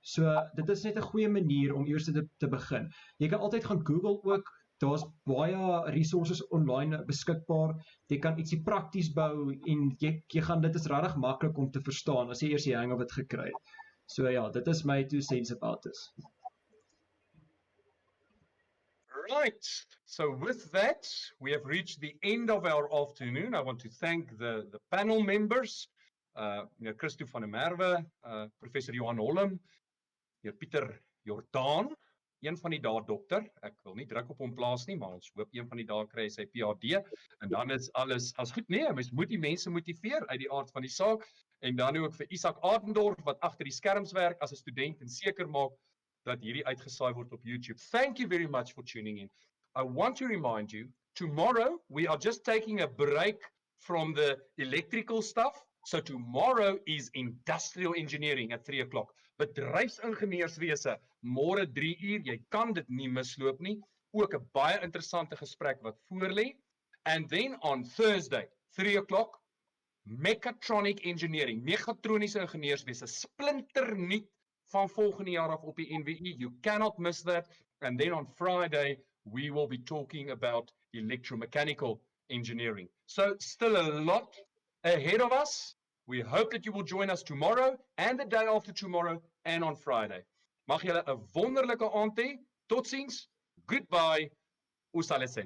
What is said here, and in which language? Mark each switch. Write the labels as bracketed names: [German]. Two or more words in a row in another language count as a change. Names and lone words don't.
[Afrikaans] So dit is net 'n goeie manier om eers te begin. Jy kan altyd gaan Google ook. Daar's baie resources online beskikbaar. Jy kan ietsie prakties bou en jy gaan dit is regtig maklik om te verstaan as jy eers die hang of dit gekry het. So ja, dit is my [English] 2 cents about this. Right, so with that, we have reached the end of our afternoon. I want to thank the panel members, [Afrikaans] Christo van der Merwe, Professor Johan Holm, Pieter Jordaan, een van die dae dokter, ek wil nie druk op hom plaas nie, maar ons hoop een van die dae kry hy sy PhD, en dan is alles as goed. Nee, mens moet die mense motiveer uit die aard van die saak, en dan ook vir Isak Adendorf, wat agter die skerms werk as 'n student en seker maak dat hierdie uitgesaai word op YouTube. [English] Thank you very much for tuning in. I want to remind you, tomorrow we are just taking a break from the electrical stuff. So tomorrow is industrial engineering at 3 o'clock. [Afrikaans] Bedryfsingenieurswese, môre 3 uur, jy kan dit nie misloop nie. Ook 'n baie interessante gesprek wat voorlê. [English] And then on Thursday, 3 o'clock, mechatronic engineering, [Afrikaans] mechatroniese ingenieurswese, splinternuut van volgende jaar af op die NWI. [English] You cannot miss that. And then on Friday, we will be talking about electromechanical engineering. So still a lot ahead of us. We hope that you will join us tomorrow and the day after tomorrow and on Friday. [Afrikaans] Mag julle 'n wonderlike aand hê. Totsiens. Goodbye. Usalesen.